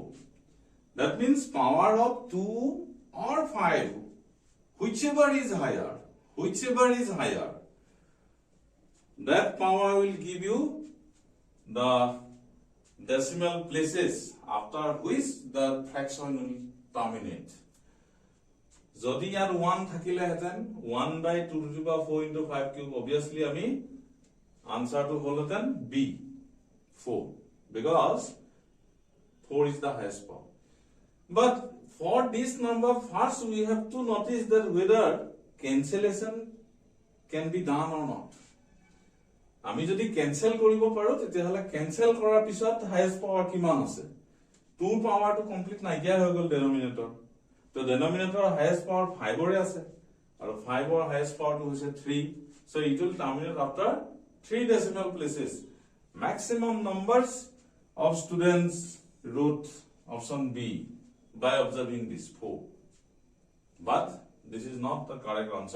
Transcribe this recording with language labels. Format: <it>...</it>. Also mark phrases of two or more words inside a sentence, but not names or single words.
<en>That means power of 2 or 5, whichever is higher, that power will give you the decimal places after which the fraction will terminate.</en> <as>যদি ইয়াত 1 থাকিলে হেতেন</as> <en>1 by 2 to the power 4 into 5 cube,</en> <as>obviously আমি answer to হল হেতেন B 4</as> <en>because 4 is the highest power. But for this number, first we have to notice that whether cancellation can be done or not.</en> <as>আমি যদি cancel কৰিব পাৰো তেতিয়াহলে cancel কৰাৰ পিছত</as> <en>highest power</en> <as>কিমান আছে? 2 power to complete নাইকিয়া হৈ গল denominator. So</as> <en>denominator highest power</en> <as>5 ore আছে আৰু 5 or</as> <en>highest power</en> <as>to হৈছে 3.</as> <en>So it will terminate after 3 decimal places. Maximum numbers of students wrote option B by observing this 4. But this is not the correct answer.</en>